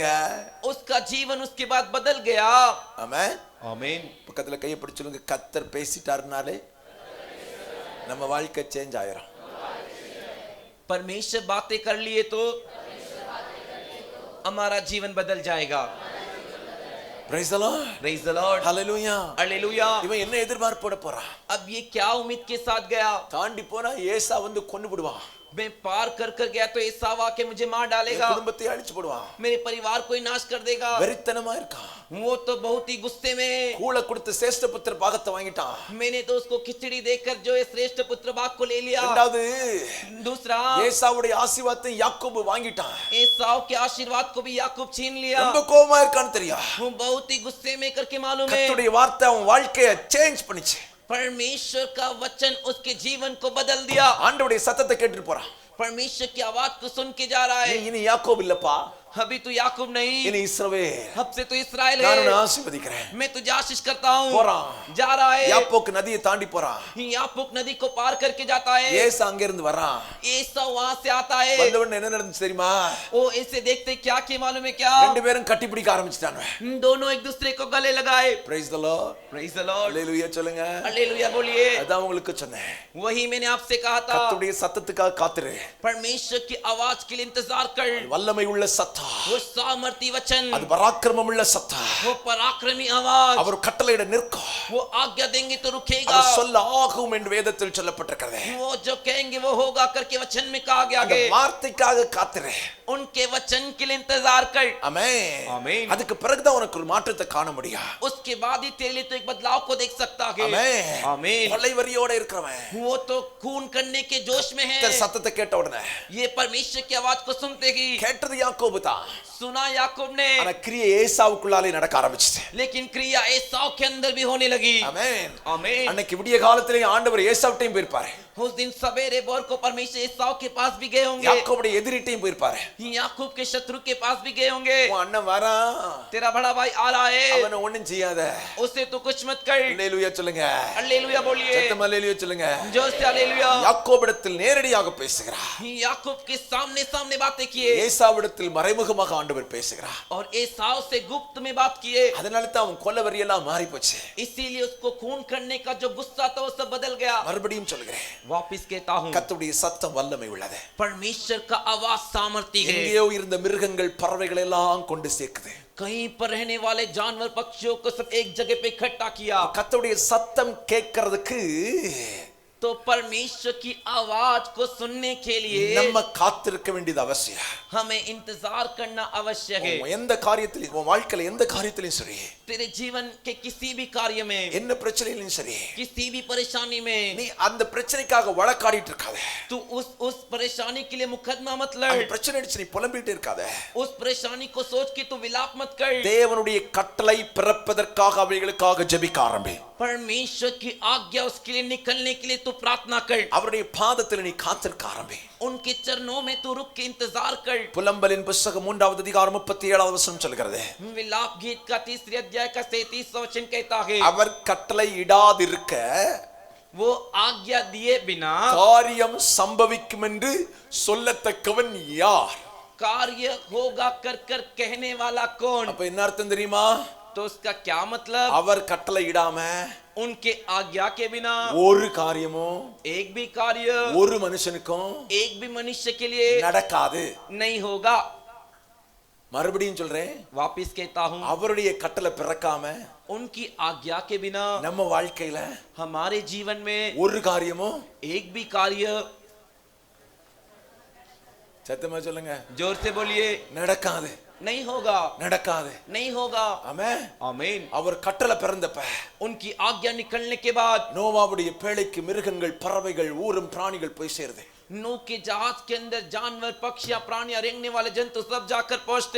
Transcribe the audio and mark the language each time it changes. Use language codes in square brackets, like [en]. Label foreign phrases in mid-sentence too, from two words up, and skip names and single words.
[hi] उसका जीवन उसके बाद बदल गया। [ta] ஆமென். [hi] आमीन। [ta] பக்கத்துல கையை பிடிச்சு சொல்லுங்க கர்த்தர் பேசிட்டாருனாலே நம்ம வாழ்க்கை சேஞ்ச் ஆயிரும். [hi] परमेश्वर बातें कर लिए तो हमारा जीवन बदल जाएगा। [en] Praise the Lord. Praise the Lord. Hallelujah. [hi] हालेलुया। [ta] இவன் என்ன எதிர்பார்ப்போட போறான்? [hi] अब ये क्या उम्मीद के साथ गया? [ta] தாண்டி போனா ஏசா வந்து கொன்னு விடுவான். [hi] मैं पार कर कर गया तो एसाव आके मुझे मार डालेगा, [ta] குடும்பத்தை அழிச்சு போடுவான். [hi] मेरे परिवार को ही नाश कर देगा। [ta] வெறித்தனமா இருக்கான். [hi] वो तो बहुत ही गुस्से में, [ta] கூள கொடுத்து சேஷ்ட புத்திர பாகத்தை வாங்கிட்டான். [hi] मैंने तो उसको खिचड़ी देकर जो है श्रेष्ठ पुत्र भाग को ले लिया। [ta] இரண்டாவது [hi] दूसरा, [ta] ஏசாவுடைய ஆசீர்வாதத்தை யாக்கோபு வாங்கிட்டான். [hi] एसाव के आशीर्वाद को भी याकूब छीन लिया। [ta] ரொம்ப கோவமா இருக்கான்னு தெரியும். [hi] वो बहुत ही गुस्से में करके मालूम है, [ta] கர்த்தருடைய வார்த்தை அவன் வாழ்க்கையை சேஞ்ச் பண்ணிச்சு. [hi] परमेश्वर का वचन उसके जीवन को बदल दिया। [ta] ஆண்டவருடைய சத்தத்தை கேட்டுட்டு போறான். [hi] परमेश्वर की आवाज को सुन के जा रहा है। [ta] இனி யாக்கோபு இல்லப்பா, [hi] अभी तू याकूब नहीं, [ta] இனி இஸ்ரவேல். [hi] अब से तू इस्राएल [ta] நான் உன்னை [hi] है। [ta] ஆசீர்வதிக்கிறேன். [hi] मैं तुझे आशीष करता हूँ। [ta] போறான். [hi] जा रहा है, [ta] யாப்போக்கு நதியை தாண்டி போறான். [hi] यापुक नदी को पार करके जाता है। [ta] ஏசா அங்க இருந்து வரான். [hi] एसा वहां से आता है। [ta] வந்தவன் என்ன நடந்துச்சு தெரியுமா? [hi] वो ऐसे देखते क्या कि मालूम है क्या, [ta] ரெண்டு பேரும் கட்டி பிடிக்க ஆரம்பிச்சிட்டாங்க. [hi] दोनों एक दूसरे को गले लगाए। [en] Praise the Lord. Praise the Lord. [ta] Hallelujah சொல்லுங்க. [hi] हालेलुया बोलिए। [ta] அதான் உங்களுக்கு சொன்னேன். [hi] वही मैंने आपसे कहा था, [ta] கர்த்தருடைய சத்தத்துக்காக காத்துரு. [hi] परमेश्वर की आवाज के लिए इंतजार कर। [ta] வல்லமை உள்ள சத்தம் சத்தம், [hi] वो सामर्थी वचन, [ta] அது பராக்கிரமமுள்ள சத்தம். [hi] वो पराक्रमी आवाज, [ta] அவர் கட்டளையிட நிற்கும். [hi] वो आज्ञा देंगे तो रुकेगा, [ta] அவர் சொல்ல ஆகும் என்று வேதத்தில் சொல்லப்பட்டிருக்கிறது. [hi] वो जो कहेंगे वो होगा करके वचन में कहा गया [ta] அந்த [hi] है। [ta] வார்த்தைக்காக காத்திரு. [hi] उनके वचन के लिए इंतजार कर। [ta] ஆமென். ஆமென்। அதுக்கு பிறகுதான் உனக்கு ஒரு மாற்றத்தை காண முடியும். [hi] उसके बाद ही तेरे लिए तो एक बदलाव को देख सकता है। [ta] ஆமென். [hi] आमीन। [ta] கொலை வெறியோட இருக்கிறவன் [hi] वो तो खून करने के जोश में है। [ta] கர்த்தர் சத்தத்தை கேட்ட உடனே [hi] ये परमेश्वर की आवाज को सुनते ही [ta] கேட்டது யாக்கோபு தான். [hi] सुना याकूब ने, [ta] ஆனா கிரியை ஏசாவுக்குள்ளாலே நடக்க ஆரம்பிச்சது. [hi] लेकिन क्रिया एसाव के अंदर भी होने लगी। [ta] ஆமென். [hi] आमीन। [ta] அன்னைக்கு விடிய காலத்திலே ஆண்டவர் ஏசாவுட்டையும் போயிருப்பாரு. [hi] उस दिन सवेरे भोर को परमेश्वर एसाव के पास भी गए होंगे, [ta] யாக்கோபுடைய எதிரிட்டையும் போயிருப்பாரு. [hi] याकूब के शत्रु के पास भी गए होंगे। [ta] உன் அண்ணன் வரான், [hi] तेरा बड़ा भाई आ रहा है, [ta] அவனை ஒண்ணும் செய்யாத. [hi] उससे तू कुछ मत कर। [ta] அல்லேலூயா சொல்லுங்க. [hi] हालेलुया बोलिए, [ta] சத்தமா அல்லேலூயா சொல்லுங்க. [hi] जोर से हालेलुया। [ta] யாக்கோபிடத்தில் நேரடியாக பேசுகிறார். [hi] याकूब के सामने सामने बातें किए [ta] ஏசாவிடத்தில் மறைமுகமாக ஆண்டவர் பேசுகிறார். [hi] और एसाव से गुप्त में बात किए। [ta] அதனால தான் அவன் கொலவெறி எல்லாம் மாறி போச்சு. [hi] इसीलिए उसको खून करने का जो गुस्सा था वो सब बदल गया। [ta] மறுபடியும் சொல்கிறேன், [hi] वापिस कहता हूँ, [ta] கர்த்தருடைய சத்தம் வல்லமை உள்ளது. [hi] परमेश्वर का आवाज सामर्थी है। [ta] எங்கேயோ இருந்த மிருகங்கள் பறவைகள் எல்லாம் கொண்டு சேர்க்குது. [hi] कहीं पर रहने वाले जानवर पक्षियों को सब एक जगह पे इकट्ठा किया। [ta] கர்த்தருடைய சத்தம் கேட்கிறதுக்கு [hi] तो परमेश्वर की आवाज को सुनने के लिए [ta] நம்ம காத்திருக்க வேண்டியது அவசியம். [hi] हमें इंतजार करना आवश्यक है। [ta] எந்த காரியத்திலும், உன் வாழ்க்கையில எந்த காரியத்திலும் சரி, [hi] तेरे जीवन के किसी भी कार्य में, [ta] என்ன பிரச்சனையிலும் சரி, [hi] किसी भी परेशानी में [ta] நீ அந்த பிரச்சனைக்காக வழக்காடிட்டு இருக்காத. [hi] तू उस परेशानी के लिए मुकदमा मत [ta] அந்த [hi] लड़। [ta] பிரச்சனை அடிச்சு நீ புலம்பிட்டு இருக்காத. [hi] उस परेशानी को सोच के तू विलाप मत कर। [ta] தேவனுடைய கட்டளை பிறப்பதற்காக அவைகளுக்காக ஜெபிக்க ஆரம்பி. [hi] परमेश्वर की आज्ञा उसके लिए निकलने के लिए तू प्रार्थना कर। [ta] அவருடைய பாதத்தில் நீ காத்திருக்க ஆரம்பி. [hi] उनके चरणों में तू रुक के इंतजार कर। [ta] புலம்பலின் புத்தகம் 3வது அதிகாரம் 37வது வசனம் சொல்கிறது, [hi] विलाप गीत का 3 अध्याय का 37वां वचन कहता है, [ta] அவர் கட்டளை இடாதிருக்க [hi] वो आज्ञा दिए बिना [ta] காரியம் சம்பவிக்கும் என்று சொல்லத்தக்கவன் யார்? [hi] कार्य होगा कर कर कहने वाला कौन? [ta] அப்ப என்ன அர்த்தம் தெரியுமா? [hi] तो उसका क्या मतलब? [ta] அவர் கட்டளை இடாம [hi] उनके आज्ञा के बिना [ta] ஒரு காரியமும் [hi] एक भी कार्य [ta] ஒரு மனுஷனுக்கும் [hi] एक भी मनुष्य के लिए [ta] நடக்காது. [hi] नहीं होगा। [ta] மறுபடியும் சொல்றேன், [hi] वापिस कहता हूँ, [ta] அவருடைய கட்டளை பிறக்காம [hi] उनकी आज्ञा के बिना [ta] நம்ம வாழ்க்கையில [hi] हमारे जीवन में [ta] ஒரு காரியமும், [hi] एक भी कार्य, [ta] சத்தமா சொல்லுங்க, [hi] जोर से बोलिए, [ta] நடக்காது. [hi] नहीं होगा, [ta] நடக்காது. [hi] नहीं होगा। [ta] ஆமென். [hi] आमीन। [ta] அவர் கட்டளை பிறந்தப்ப [hi] उनकी आज्ञा निकलने के बाद [ta] நோவாவுடைய பேழைக்கு மிருகங்கள், பறவைகள், ஊரும் பிராணிகள் போய் சேருது. [hi] नूह के जहाज के अंदर जानवर, पक्षियां, प्राणियां, रेंगने वाले जंतु सब जाकर पहुंचते।